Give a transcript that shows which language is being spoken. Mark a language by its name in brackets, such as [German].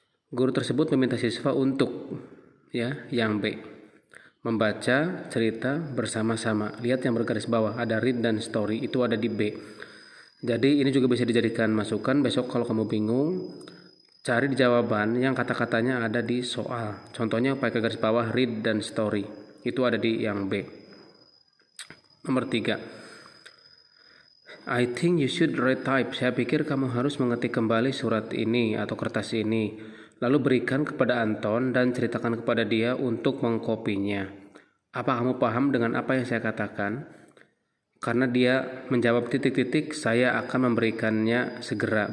[Indonesian] Guru tersebut meminta siswa untuk yang B, membaca cerita bersama-sama. Lihat yang bergaris bawah, ada read dan story, itu ada di B. Jadi ini juga bisa dijadikan masukan. Besok kalau kamu bingung, cari di jawaban yang kata-katanya ada di soal. Contohnya pakai garis bawah read dan story, itu ada di yang B. Nomor 3, [English] I think you should retype. [Indonesian] Saya pikir kamu harus mengetik kembali surat ini atau kertas ini, lalu berikan kepada Anton dan ceritakan kepada dia untuk mengkopinya. Apa kamu paham dengan apa yang saya katakan? Karena dia menjawab titik-titik, saya akan memberikannya segera.